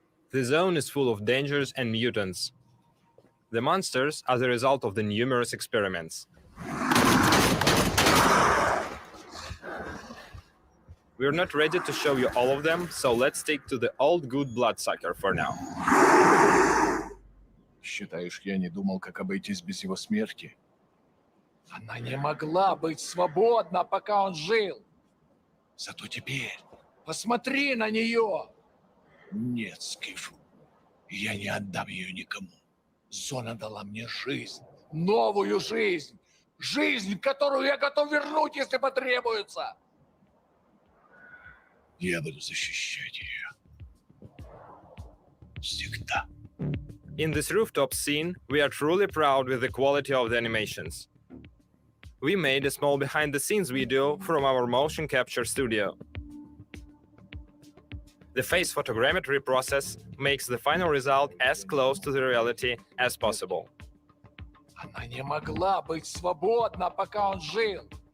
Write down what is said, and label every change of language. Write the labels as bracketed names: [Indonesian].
[English] The zone is full of dangers and mutants. The monsters are the result of the numerous experiments. We're not ready to show you all of them, so let's stick to the old good bloodsucker for now. [Russian] Считаешь, я не думал, как обойтись без его смерти? Она не могла быть свободна, пока он жил. Зато теперь посмотри на нее. Нет, Скиф, я не отдам ее никому. Зона дала мне жизнь, новую жизнь. Жизнь, которую я готов вернуть, если потребуется. Я буду защищать ее. Всегда. [English] In this rooftop scene, we are truly proud with the quality of the animations. We made a small behind-the-scenes video from our motion capture studio. The face photogrammetry process makes the final result as close to the reality as possible. [Russian] Она не могла быть свободна, пока он жил.